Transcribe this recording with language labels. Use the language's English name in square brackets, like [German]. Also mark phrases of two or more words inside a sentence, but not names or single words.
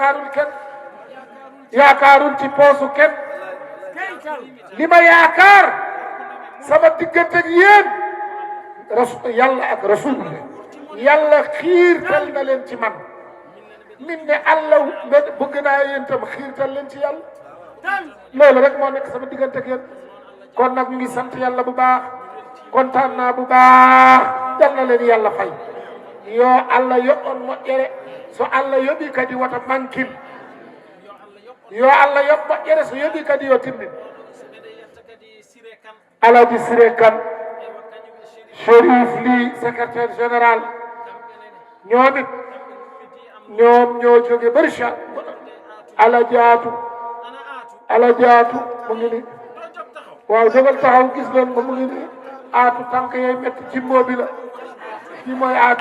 [Wolof] yaakaarul ci poosu kenn li ma yaakaar sama diggante ak yéen yàlla ak rasul yàlla xiirtal na leen ci man min ne Allah bëgg naa yéen tam xiirtal leen ci yàlla loolu rek moo nekk sama diggante ak yéen kon nag ñu ngi sant yàlla bu baax kontaan naa bu baax yal na leen yàlla fay [Fula] yo Allah yoɓɓon moƴƴere so Allah yoɓi kadi wata mankin yo Allah yoɓ moƴƴere so yoɓi kadi yo timmin [Wolof] Alaji Siré Kane Chérif Ly secrétaire général ñoom it ñoom ñoo jóge Barsha Alajaatu mu ngi ni waaw jógal taxaw gis leen ko mu ngi ni aatu tànk yooyu métti jimbo bi la kii mooy